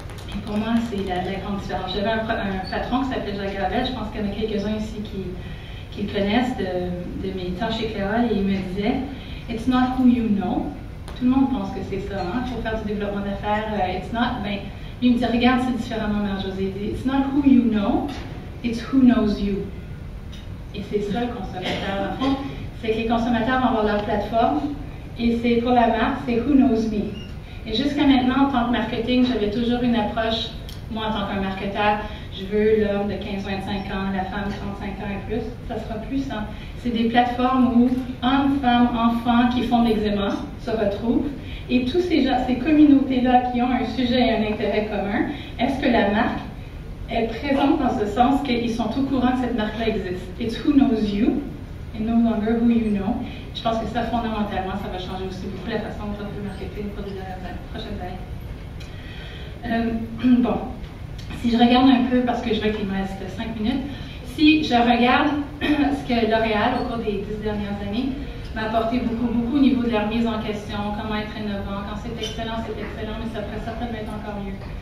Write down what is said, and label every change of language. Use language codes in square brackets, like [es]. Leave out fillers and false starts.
[fr] Et pour moi, c'est la grande différence. J'avais un patron qui s'appelait Jacques Gravel, je pense qu'il y en a quelques-uns ici qui le connaissent de mes temps chez Clairol, et il me disait « [en] It's not who you know ». [fr] Tout le monde pense que c'est ça, hein? Il faut faire du développement d'affaires. It's not, ben, lui me dit « Regarde, c'est différemment, Mère-Josée. [en] It's not who you know, it's who knows you ». [fr] Et c'est ça le consommateur. En fond, c'est que les consommateurs vont avoir leur plateforme, et c'est pour la marque, c'est « [en] Who knows me ». [fr] Et jusqu'à maintenant, en tant que marketing, j'avais toujours une approche, moi en tant qu'un marketeur, je veux l'homme de 15-25 ans, la femme de 35 ans et plus, ça sera plus ça. C'est des plateformes où hommes, femmes, enfants qui font de l'eczéma se retrouvent, et tous ces communautés-là qui ont un sujet et un intérêt commun, est-ce que la marque est présente dans ce sens qu'ils sont au courant que cette marque-là existe? [en] It's who knows you, and no longer who you know. [fr] Je pense que ça, fondamentalement, ça va changer aussi beaucoup la façon dont on peut marketer pour les prochaines années. Bon, si je regarde un peu, parce que je vois qu'il me reste 5 minutes, si je regarde ce que L'Oréal, au cours des 10 dernières années, m'a apporté beaucoup au niveau de leur mise en question, comment être innovant, quand c'est excellent, mais ça pourrait certainement être encore mieux.